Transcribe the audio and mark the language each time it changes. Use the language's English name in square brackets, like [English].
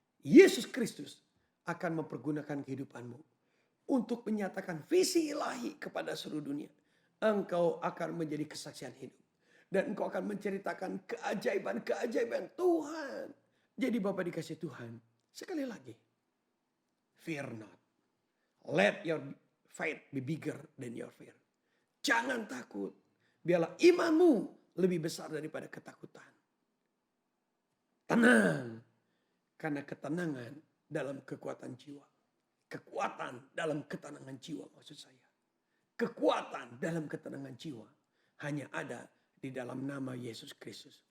[Indonesian] Yesus Kristus akan mempergunakan kehidupanmu. Untuk menyatakan visi ilahi kepada seluruh dunia. Engkau akan menjadi kesaksian hidup. Dan engkau akan menceritakan keajaiban-keajaiban Tuhan. Jadi Bapak dikasih Tuhan. Sekali lagi. [English] Fear not. Let your faith be bigger than your fear. [Indonesian] Jangan takut. Biarlah imanmu lebih besar daripada ketakutan. Tenang. Karena ketenangan dalam kekuatan jiwa. Kekuatan dalam ketenangan jiwa maksud saya. Kekuatan dalam ketenangan jiwa. Hanya ada di dalam nama Yesus Kristus.